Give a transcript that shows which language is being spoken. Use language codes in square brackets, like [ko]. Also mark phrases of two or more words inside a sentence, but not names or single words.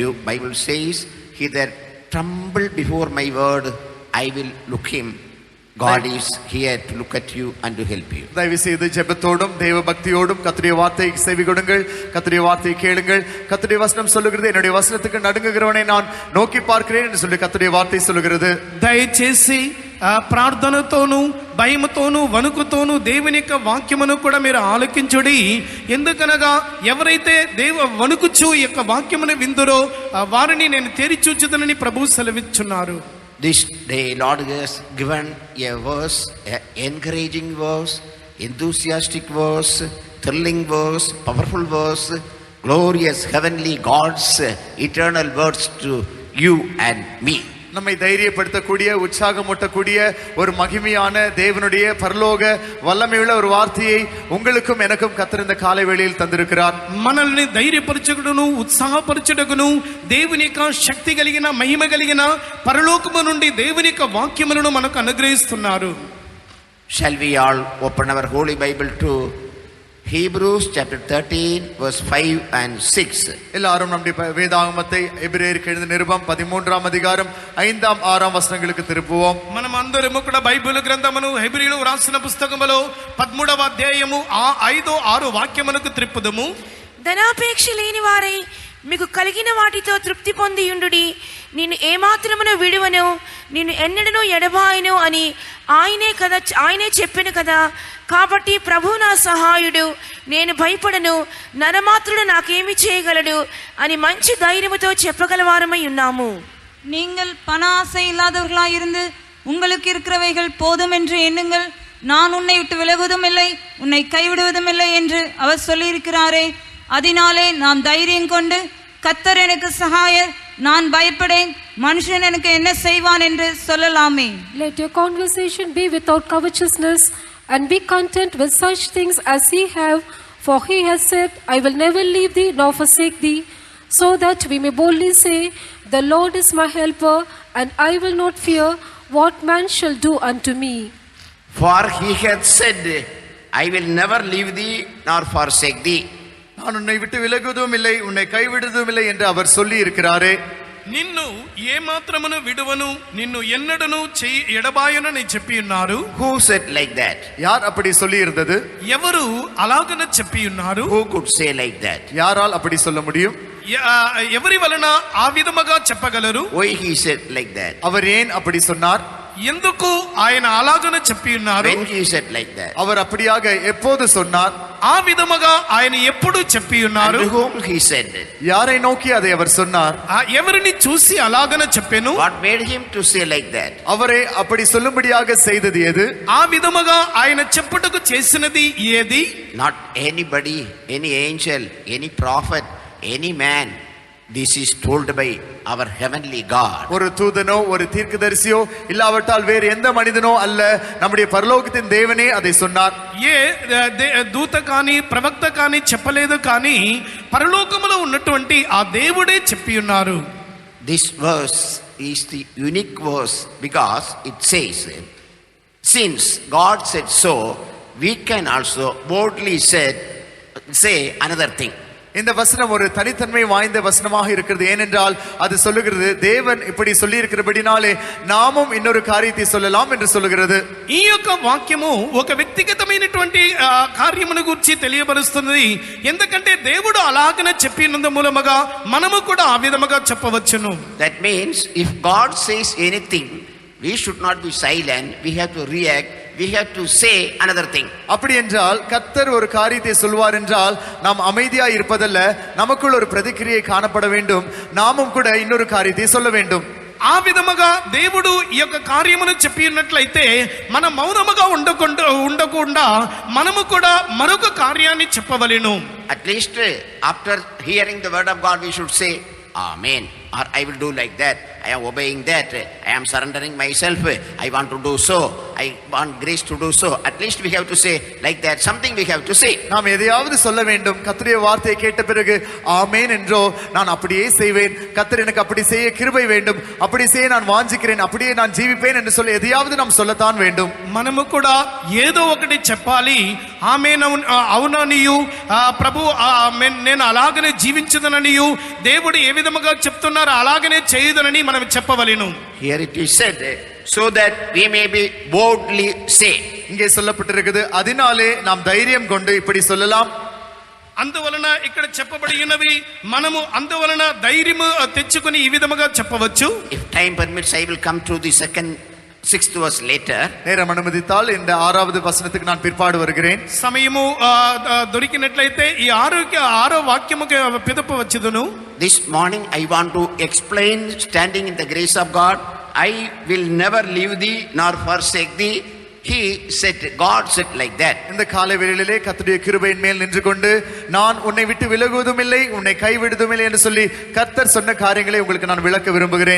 [en] Bible says, he that tremble before my word, I will look him. God is here to look at you and to help you. [ta] தயவு செய்து ஜெபத்தோடும் தேவ பக்தியோடும் கர்த்தருடைய வார்த்தையை செவி கொடுங்கள், கர்த்தருடைய வார்த்தையை கேளுங்கள். கர்த்தருடைய வசனம் சொல்லுகிறது, என்னுடைய வசனத்துக்கு நடுங்குகிறவனை நான் நோக்கி பார்க்கிறேன் என்று சொல்லி கர்த்தருடைய வார்த்தை சொல்லுகிறது. [te] దయచేసి ప్రార్థనతోనూ భయముతోనూ వణుకుతోనూ దేవుని యొక్క వాక్యమును కూడా మీరు ఆలకించుడి. ఎందుకనగా ఎవరైతే వణుకుచు ఈ యొక్క వాక్యమును విందురో వారిని నేను తెరిచూచుదనని ప్రభువు సెలవిచ్చున్నారు. [en] This day Lord has given a verse, an encouraging verse, enthusiastic verse, thrilling verse, powerful verse, glorious heavenly God's eternal words to you and me. [ta] நம்மை தைரியப்படுத்தக்கூடிய உற்சாகமூட்டக்கூடிய ஒரு மகிமையான தேவனுடைய பரலோக வல்லமையுள்ள ஒரு வார்த்தையை உங்களுக்கும் எனக்கும் கர்த்தர் இந்த காலை வேளையில் தந்திருக்கிறார். [te] మనల్ని ధైర్యపరచుటకును ఉత్సాహపరచుటకును దేవుని యొక్క శక్తి కలిగిన మహిమ కలిగిన పరలోకము నుండి దేవుని యొక్క వాక్యములను మనకు అనుగ్రహిస్తున్నారు. [en] Shall we all open our holy Bible to Hebrews chapter 13 verse 5 and 6. [ta] எல்லாரும் நம்முடைய வேதாகமத்தை எபிரேயருக்கு எழுதின நிருபம் 13ஆம் அதிகாரம் 5ஆம் 6ஆம் వచనங்களுக்கு திருப்புவோம். [te] మనం అందరము కూడా బైబిల్ గ్రంథమును హెబ్రీయులకు రాసిన పుస్తకములో 13వ అధ్యాయము 5-6 వాక్యములకు త్రిప్పుదము. ధనాపేక్ష లేని వారై మీకు కలిగిన వాటితో తృప్తి పొందియుండుడి, నిన్ను ఏమాత్రమును విడువను, నిన్ను ఎన్నడను ఎడబాయను అని ఆయనే చెప్పెను కదా. కాబట్టి ప్రభు నా సహాయుడు, నేను భయపడను, నరమాత్రుడు నాకేమి చేయగలడు అని మంచి ధైర్యముతో చెప్పగలవారమై ఉన్నాము. [ta] நீங்கள் பண ஆசை இல்லாதவர்களாயிருந்து உங்களுக்கு இருக்கிறவைகள் போதும் என்று எண்ணுங்கள். நான் உன்னை விட்டு விலகுவதும் இல்லை, உன்னை கைவிடுவதும் இல்லை என்று அவர் சொல்லியிருக்கிறாரே. அதனாலே நாம் தைரியம் கொண்டு, கர்த்தர் எனக்கு சகாயர், நான் பயப்படேன், மனுஷன் எனக்கு என்ன செய்வான் என்று சொல்லலாமே. [en] Let your conversation be without covetousness, and be content with such things as ye have, for he has said, I will never leave thee nor forsake thee, so that we may boldly say, the Lord is my helper, and I will not fear what man shall do unto me. For he hath said, I will never leave thee nor forsake thee. [ta] நான் உன்னை விட்டு விலகுவதும் இல்லை, உன்னை கைவிடுவதும் இல்லை என்று அவர் சொல்லி இருக்கிறாரே. [te] నిన్ను ఏమాత్రమును విడువను, నిన్ను ఎన్నడను ఎడబాయనని చెప్పి ఉన్నారు. [en] Who said like that? [ta] யார் அப்படி சொல்லி இருந்தது? [te] ఎవరు అలాగన చెప్పి ఉన్నారు? [en] Who could say like that? [ta] யாரால் அப்படி சொல்ல முடியும்? [te] ఎవరి వలన ఆ విధముగా చెప్పగలరు? [en] Why he said like that? [ta] அவர் ஏன் அப்படி சொன்னார்? [te] ఎందుకు ఆయన అలాగన చెప్పి ఉన్నారు? [en] When he said like that? [ta] அவர் அப்படியாக எப்போது சொன்னார்? [te] ఆ విధముగా ఆయన ఎప్పుడు చెప్పి ఉన్నారు? [en] And to whom he said? [ta] யாரை நோக்கி அதை அவர் சொன்னார்? [te] ఎవరిని చూసి అలాగన చెప్పెను? [en] What made him to say like that? [ta] அவரை அப்படி சொல்லும்படியாக செய்தது எது? [te] ఆ విధముగా ఆయన చెప్పుటకు చేసినది ఏది? [en] Not anybody, any angel, any prophet, any man. This is told by our heavenly God. [ta] ஒரு தூதனோ ஒரு தீர்க்கதரிசியோ இல்லாவிட்டால் வேறு எந்த மனிதனோ அல்ல, நம்முடைய பரலோகத்தின் தேவனே அதை சொன்னார். [te] ఏ దూత కానీ ప్రవక్త కానీ చెప్పలేదు, కానీ పరలోకములో ఉన్నటువంటి ఆ దేవుడే చెప్పి ఉన్నారు. [en] This verse is the unique verse because it says, since God said so, we can also boldly say another thing. [ta] இந்த வசனம் ஒரு தனித்தன்மை வாய்ந்த வசனமாக இருக்கிறது. ஏனென்றால் அது சொல்லுகிறது, தேவன் இப்படி சொல்லி இருக்கிறபடினாலே நாமும் இன்னொரு காரியத்தை சொல்லலாம் என்று சொல்லுகிறது. [te] ఈ యొక్క వాక్యము ఒక వ్యక్తిగతమైనటువంటి కార్యమును గురించి తెలియబరుస్తుంది. ఎందుకంటే దేవుడు అలాగనే చెప్పినందు మూలముగా మనము కూడా ఆ విధముగా చెప్పవచ్చును. [en] That means if God says anything, we should not be silent, we have to react, we have to say another thing. [ta] அப்படி என்றால் கர்த்தர் ஒரு காரியத்தை சொல்வார் என்றால் நாம் அமைதியாய் இருப்பதல்ல, நமக்குள் ஒரு பிரதிக்கிரியை காணப்பட வேண்டும், நாமும் கூட இன்னொரு காரியத்தை சொல்ல வேண்டும். [te] ఆ విధముగా దేవుడు ఈ యొక్క కార్యమును చెప్పినట్లయితే మనం మౌనముగా ఉండకుండా మనము కూడా మరొక కార్యాన్ని చెప్పవలెను. [en] At least after hearing the word of God, we should say Amen, or I will do like that, I am obeying that, I am surrendering myself, I want to do so, I want grace to do so. At least we have to say like that, something we have to say. [ta] நாம் எதையாவது சொல்ல வேண்டும். கர்த்தருடைய வார்த்தையை கேட்ட பிறகு ஆமென் என்றோ, நான் அப்படியே செய்வேன், கர்த்தர் எனக்கு அப்படி செய்ய கிருபை வேண்டும், அப்படி செய்ய நான் வாஞ்சிக்கிறேன், அப்படியே நான் ஜீவிப்பேன் என்று சொல்லி எதையாவது நாம் சொல்லத்தான் வேண்டும். [te] మనము కూడా ఏదో ఒకటి చెప్పాలి. ఆమేన్ అవుననియు, ప్రభు నేను అలాగనే జీవించదననియు, దేవుడు ఏ విధముగా చెప్తున్నారో అలాగనే చేయుదనని మనం చెప్పవలెను. [en] Here it is said, so that we may be boldly say. [ta] இங்கே சொல்லப்பட்டிருக்கிறது, அதனாலே நாம் தைரியம் கொண்டு இப்படி சொல்லலாம். [te] అందువలన ఇక్కడ చెప్పబడి ఉన్నవి మనము అందువలన ధైర్యము తెచ్చుకొని ఈ విధముగా చెప్పవచ్చు. [en] If time permits, I will come to the sixth verse later. [ta] நேரம் அனுமதித்தால் இந்த 6வது வசனத்துக்கு நான் பிற்பாடு வருகிறேன். [te] సమయము దొరికినట్లయితే ఈ ఆరో వాక్యముకి పిదప వచ్చుదును. [en] This morning I want to explain, standing in the grace of God, I will never leave thee nor forsake thee. He said, God said like that. [ta] இந்த காலை வேளையிலே கர்த்தருடைய கிருபையின் மேல் நின்று கொண்டு, நான் உன்னை விட்டு விலகுவதும் இல்லை, உன்னை கைவிடுவதும் இல்லை என்று சொல்லி கர்த்தர் சொன்ன காரியங்களை உங்களுக்கு நான் விளக்க விரும்புகிறேன்.